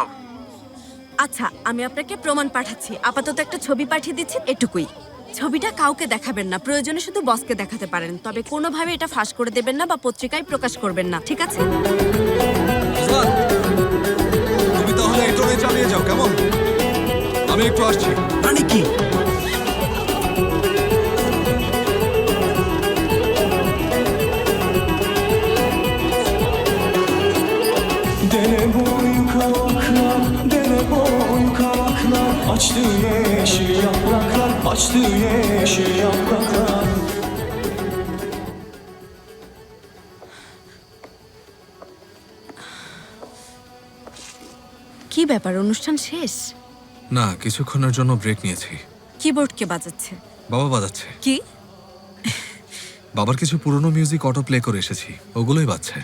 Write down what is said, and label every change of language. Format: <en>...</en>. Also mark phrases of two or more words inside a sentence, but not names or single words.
<bn>আচ্ছা, আমি আপনাকে প্রমাণ পাঠাচ্ছি। আপাতত একটা ছবি পাঠিয়ে দিচ্ছি, এটুকুই। ছবিটা কাউকে দেখাবেন না, প্রয়োজনে শুধু বসকে দেখাতে পারেন, তবে কোনোভাবে এটা ফাঁস করে দেবেন না বা পত্রিকায় প্রকাশ করবেন না, ঠিক আছে? তুমি তাহলে এই টোনে চালিয়ে যাও, কেমন? আমি একটু আসছি। মানে কি?</bn> <tr>Dere boyu kavaklar, dere boyu kavaklar Açtı yeşil yapraklar, açtı yeşil yapraklar</tr> <bn>কি ব্যাপার, অনুষ্ঠান শেষ? না, কিছুক্ষণের জন্য ব্রেক নিয়েছি। কিবোর্ড কে বাজাচ্ছে? বাবা বাজাচ্ছে। কি? বাবার কিছু পুরনো মিউজিক</bn> <en>auto play</en> <bn>করে এসেছি, ওগুলোই বাজছে।</bn>